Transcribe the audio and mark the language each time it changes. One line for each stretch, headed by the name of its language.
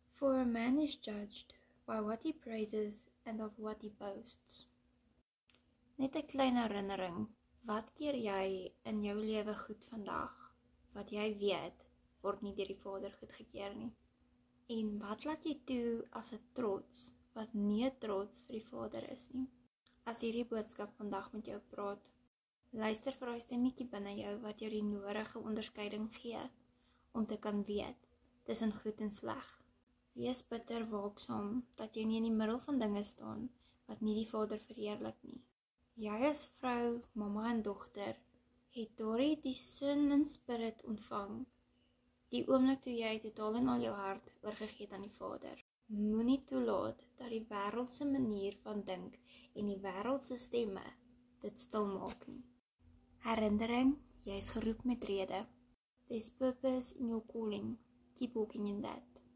English: For a man is judged by what he praises and of what he boasts.
Afrikaans: Net 'n klein herinnering, wat keer jy in jou lewe goed vandag? Wat jy weet, word nie deur die Vader goedgekeur nie. En wat laat jy toe as 'n trots, wat nie 'n trots vir die Vader is nie? As hierdie boodskap vandag met jou praat, luister vir daai stemmetjie binne jou wat jou die nodige onderskeiding gee, om te kan weet, tussen goed en sleg. Wees bitter waaksaam, dat jy nie in die middel van dinge staan, wat nie die Vader verheerlik nie. Jy as vrou, mamma en dogter, het daardie discernment spirit ontvang, die oomblik toe jy totaal en al jou hart oorgegee het aan die Vader. Moenie toelaat dat die wêreldse manier van dink en die wêreldse stemme dit stil maak nie. Herinnering, jy is geroep met rede.
English: There's purpose in your calling. Keep walking in that.